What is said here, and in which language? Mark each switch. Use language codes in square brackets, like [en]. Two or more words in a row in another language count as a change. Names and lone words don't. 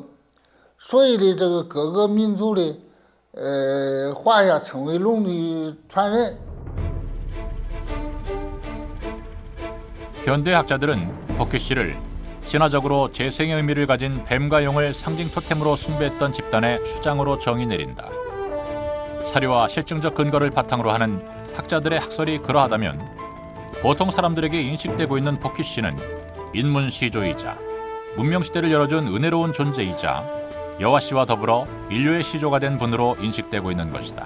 [zh] 所以的这个各个民族的华夏称为龙的传人。 [ko] 현대 학자들은 복희 씨를 신화적으로 재생의 의미를 가진 뱀과 용을 상징 토템으로 숭배했던 집단의 수장으로 정의 내린다. 사료와 실증적 근거를 바탕으로 하는 학자들의 학설이 그러하다면, 보통 사람들에게 인식되고 있는 복희 씨는 인문시조이자 문명시대를 열어준 은혜로운 존재이자 여화 씨와 더불어 인류의 시조가 된 분으로 인식되고 있는 것이다.